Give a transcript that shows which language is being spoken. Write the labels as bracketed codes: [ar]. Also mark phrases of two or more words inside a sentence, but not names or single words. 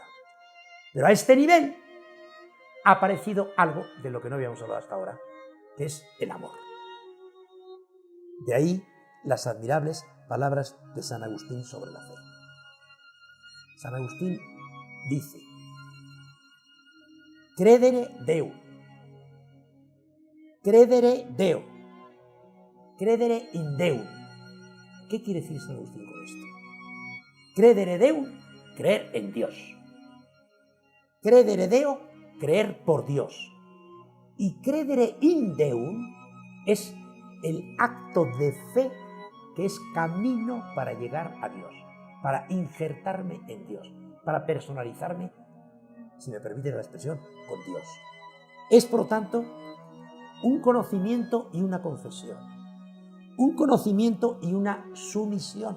[es] Pero a este nivel ha aparecido algo de lo que no habíamos hablado hasta ahora, que es el amor. De ahí las admirables palabras de San Agustín sobre la fe. San Agustín dice: [la] credere Deo, credere Deo, credere in Deum. [es] ¿Qué quiere decir San Agustín con esto? [la] Credere Deum, [es] creer en Dios. [la] Credere Deo, [es] creer por Dios. Y [la] credere in Deum [es] es el acto de fe que es camino para llegar a Dios, para injertarme en Dios, para personalizarme, si me permite la expresión, con Dios. Es, por lo tanto, un conocimiento y una confesión, un conocimiento y una sumisión.